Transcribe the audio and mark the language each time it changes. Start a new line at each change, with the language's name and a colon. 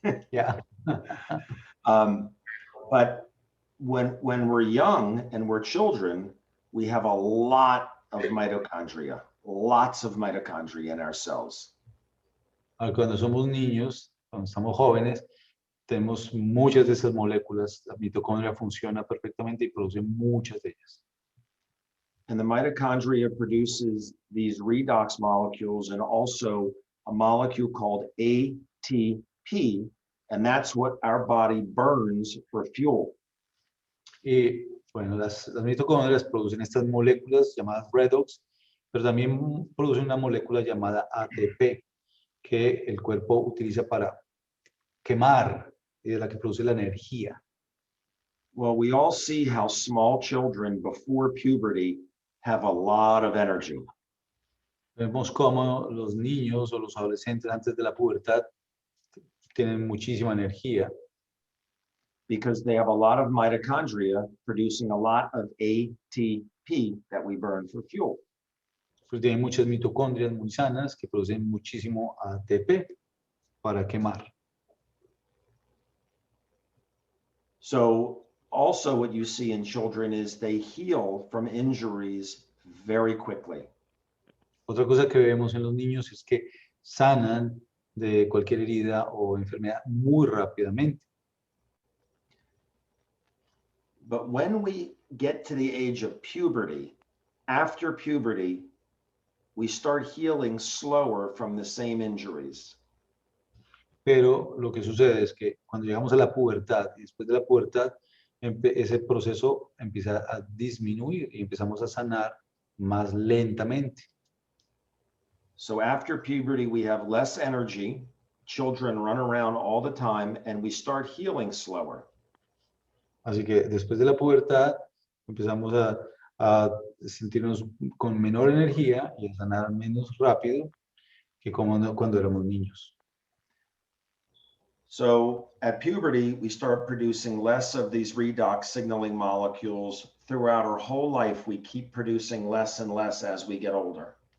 English: Yeah. But when we're young and we're children, we have a lot of mitochondria, lots of mitochondria in our cells.
Spanish: Cuando somos niños, cuando estamos jóvenes, tenemos muchas de esas moléculas. La mitocondria funciona perfectamente y produce muchas de ellas.
English: And the mitochondria produces these redox molecules and also a molecule called ATP, and that's what our body burns for fuel.
Spanish: Y bueno, las mitocondrias producen estas moléculas llamadas redox, pero también producen una molécula llamada ATP, que el cuerpo utiliza para quemar y de la que produce la energía.
English: Well, we all see how small children before puberty have a lot of energy.
Spanish: Vemos cómo los niños o los adolescentes antes de la pubertad tienen muchísima energía.
English: Because they have a lot of mitochondria producing a lot of ATP that we burn for fuel.
Spanish: Pues tienen muchas mitocondrias muy sanas que producen muchísimo ATP para quemar.
English: So also what you see in children is they heal from injuries very quickly.
Spanish: Otra cosa que vemos en los niños es que sanan de cualquier herida o enfermedad muy rápidamente.
English: But when we get to the age of puberty, after puberty, we start healing slower from the same injuries.
Spanish: Pero lo que sucede es que cuando llegamos a la pubertad y después de la pubertad, ese proceso empieza a disminuir y empezamos a sanar más lentamente.
English: So after puberty, we have less energy. Children run around all the time and we start healing slower.
Spanish: Así que después de la pubertad empezamos a sentirnos con menor energía y a sanar menos rápido que cuando éramos niños.
English: So at puberty, we start producing less of these redox signaling molecules. Throughout our whole life, we keep producing less and less as we get older.